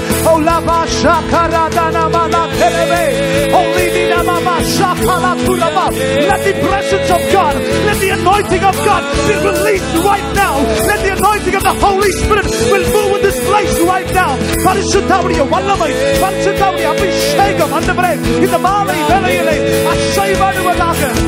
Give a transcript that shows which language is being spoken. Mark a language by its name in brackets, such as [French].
[English] ஓ லபா ஷகரதனா மலகெலவே, holy dinamama shakala tulaba. Let the presence of God, let the anointing of God be released right now. Let the anointing of the Holy Spirit will move in this place right now. [Tamil] பரிசுத்தாவுடைய வல்லமை, பரிசுத்தாவுடைய அபிஷேகம் ஆண்டவரே இந்த மாலை வேளையிலே அசைவாடுவதாக.